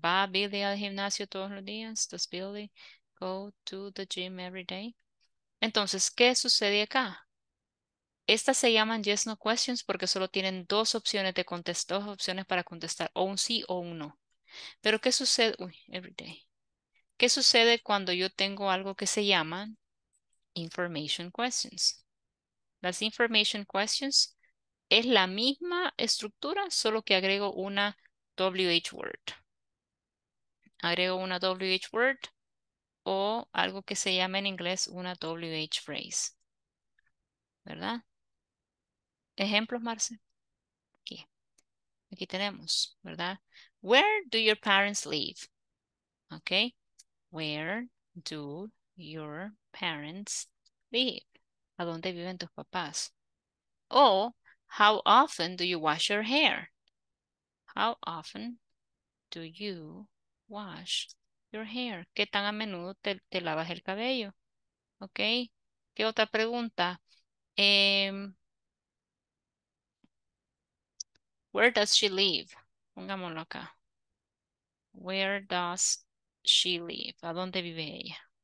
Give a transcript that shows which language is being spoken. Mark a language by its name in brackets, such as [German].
[Spanish] ¿Va Billy al gimnasio todos los días? [English] Does Billy go to the gym every day? [Spanish] Entonces, ¿qué sucede acá? Estas se llaman yes, no questions porque solo tienen dos opciones de contestar, dos opciones para contestar, o un sí o un no. Pero ¿qué sucede? Uy, [English] every day. [Spanish] ¿Qué sucede cuando yo tengo algo que se llaman information questions? Las information questions es la misma estructura, solo que agrego una WH word. Agrego una WH word o algo que se llama en inglés una WH phrase. ¿Verdad? Ejemplos, Marce. Aquí tenemos, ¿verdad? [English] Where do your parents live? Ok. Where do your parents live? [Spanish] ¿A dónde viven tus papás? [English] O, how often do you wash your hair? How often do you wash your hair? [Spanish] ¿Qué tan a menudo te lavas el cabello? Ok. ¿Qué otra pregunta? [English] Where does she live? [Spanish] Pongámoslo acá. [English] Where does she live? [Spanish] ¿A dónde vive ella?